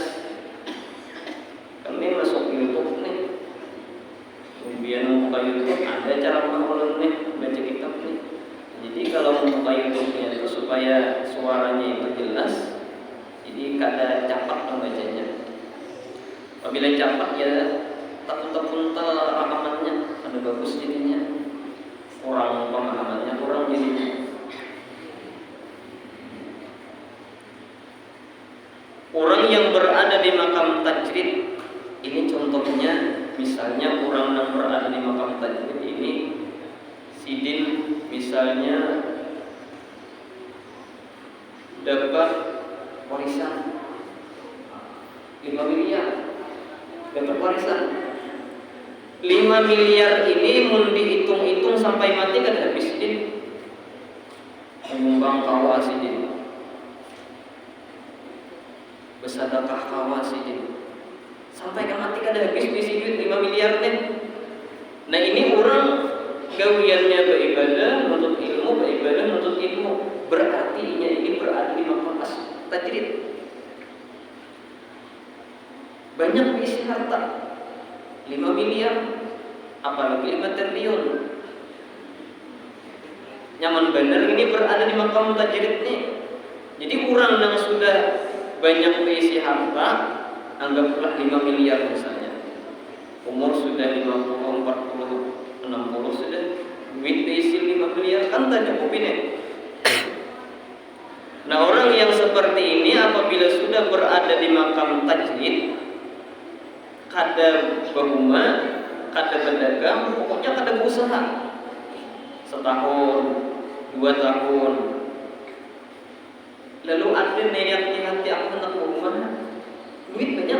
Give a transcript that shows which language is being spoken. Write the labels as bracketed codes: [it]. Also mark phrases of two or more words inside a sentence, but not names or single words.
[id] Kami masuk YouTube nih, kemudian buka YouTube ada cara ulun nih baca kitab nih. Jadi kalau membuka YouTube-nya itu supaya suaranya itu jelas, jadi [bjn] kada capak [id] membacanya. Apabila capak ya tak-tak rekamannya ada bagus jadinya, kurang pemahamannya kurang jadinya. Orang yang berada di makam tajrid ini contohnya, misalnya orang yang berada di makam tajrid ini, Sidin misalnya dapat warisan 5 miliar, dapat warisan 5 miliar ini mun dihitung-hitung sampai mati kan habis Sidin menyumbang kawa Sidin, bersedekah kawa Sidin, sampai kan mati kan habis [bjn] bisi duit [id] 5 miliar nih. Nah ini orang gawiannya beribadah, menuntut ilmu, beribadah, menuntut ilmu. Berarti ini berada di makam tajrid. Banyak isi harta 5 miliar, apalagi 5 triliun. Nyaman benar ini berada di makam tajrid nih. Jadi orang yang sudah banyak isi harta, anggaplah 5 miliar misalnya, umur sudah 50, 40, 60 sudah, duit diisi 5 miliar kan tak cukup ini. Nah orang yang seperti ini apabila sudah berada di makam tajrid, kada berumah, kada berdagang, pokoknya kada berusaha, setahun, 2 tahun, lalu ada niat di hati aku hendak berumah, duit banyak.